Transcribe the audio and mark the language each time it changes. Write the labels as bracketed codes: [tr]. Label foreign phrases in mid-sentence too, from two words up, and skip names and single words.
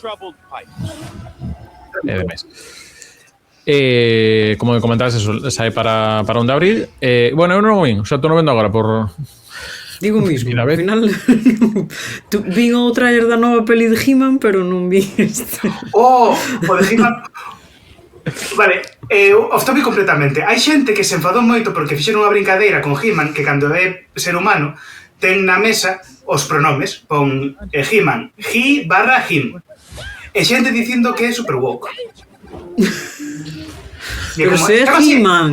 [gl] De mes. Como comentabas, eso sae para 1 de abril. Bueno, eu non o vin, xa estou non vendo agora por Digo mismo, Mira, ao final vin o trailer da nova peli de He-Man, pero non vi este. O de He-Man. Vale, [en] off topic [gl] completamente. Hai xente que se enfadou moito porque fixeron unha brincadeira con He-Man que cando é ser humano ten na mesa os pronomes, pon He-Man, he/him. E xente dicindo que é [en] super woke. [gl] Pero se é He-Man.